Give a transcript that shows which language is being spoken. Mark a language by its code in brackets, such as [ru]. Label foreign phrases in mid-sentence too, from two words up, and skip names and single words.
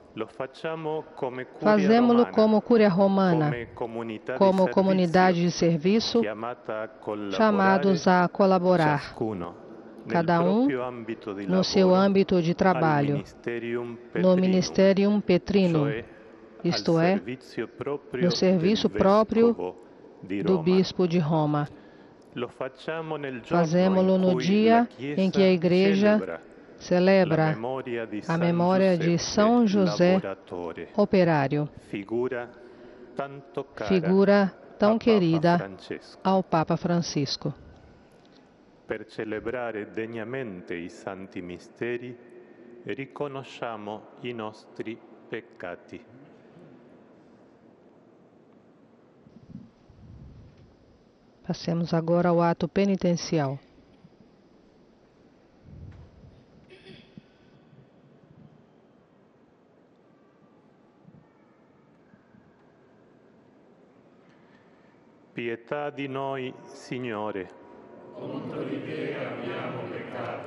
[pt] Fazemo-lo como Cúria Romana, como comunidade de serviço, chamados a colaborar, cada um no seu âmbito de trabalho, no [la] Ministerium Petrinum, [pt] isto é, no serviço próprio do Bispo de Roma. Fazemo-lo no dia em que a Igreja celebra a memória de São José Operário, figura tão querida ao Papa Francisco. [it] Per celebrare degnamente i santi misteri, riconosciamo i nostri peccati. [pt] Passemos agora ao ato penitencial. [it] Pietà di noi, Signore. Contro di te abbiamo peccato.